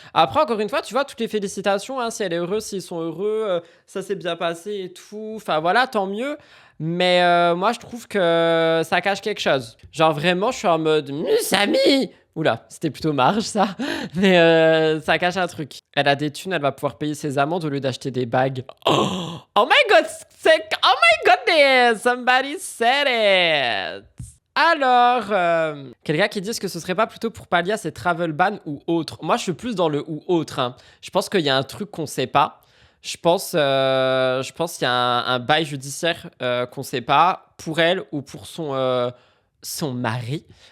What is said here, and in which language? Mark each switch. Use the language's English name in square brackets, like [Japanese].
[French] Après, encore une fois, tu vois, toutes les félicitations, hein, si elle est heureuse, s'ils sont heureux, ça s'est bien passé et tout. Enfin, voilà, tant mieux. Mais moi, je trouve que ça cache quelque chose. Genre, vraiment, je suis en mode Samy. Oula, c'était plutôt marge, ça. Mais ça cache un truc. Elle a des thunes, elle va pouvoir payer ses amendes au lieu d'acheter des bagues. [English] Oh my god, oh my goodness, somebody said it. [French] Alors, quelqu'un qui dit que ce serait pas plutôt pour pallier à ces travel ban ou autre. Moi, je suis plus dans le ou autre. Hein. Je pense qu'il y a un truc qu'on sait pas. Je pense qu'il y a un bail judiciaire qu'on sait pas pour elle ou pour son mari.